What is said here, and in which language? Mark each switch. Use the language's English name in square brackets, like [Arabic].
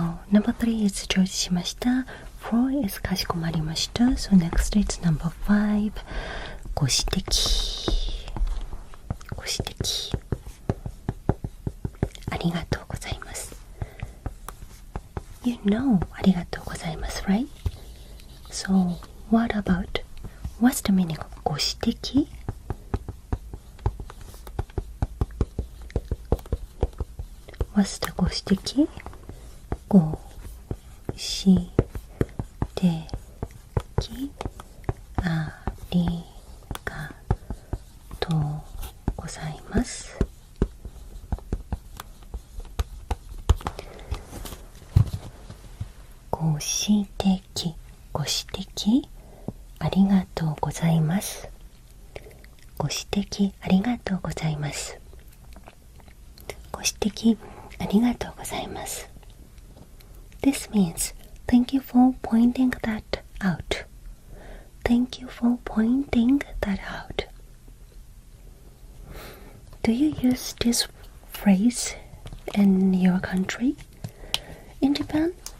[English] Number 3 is [Japanese] 承知しました。 [English] 4 is [Japanese] かしこまりました。 [English] So next it's number 5. ご指摘。ご指摘。 [Japanese] ありがとうございます。 [English] You know ありがとうございます、right? So what about, what's the meaning of ご指摘？What's the ご指摘？ [Japanese] ご指摘ありがとうございます。ご指摘ご指摘ありがとうございます。ご指摘ありがとうございます。ご指摘ありがとうございます。 [English] This means thank you for pointing that out. Thank you for pointing that out. Do you use this phrase in your country? In Japan?